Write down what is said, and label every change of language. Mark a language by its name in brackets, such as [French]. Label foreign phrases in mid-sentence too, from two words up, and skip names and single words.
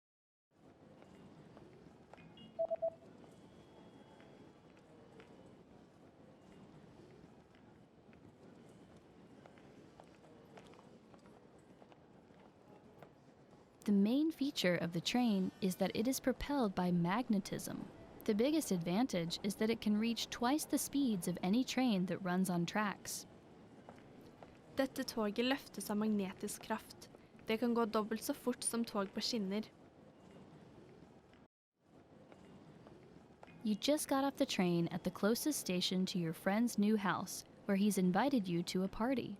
[English] The main feature of the train is that it is propelled by magnetism. The biggest advantage is that it can reach twice the speeds of any train that runs on tracks. [Norwegian] Dette toget løftes av magnetisk kraft. Det kan gå dobbelt så fort som tog på skinner. [English] You just got off the train at the closest station to your friend's new house, where he's invited you to a party.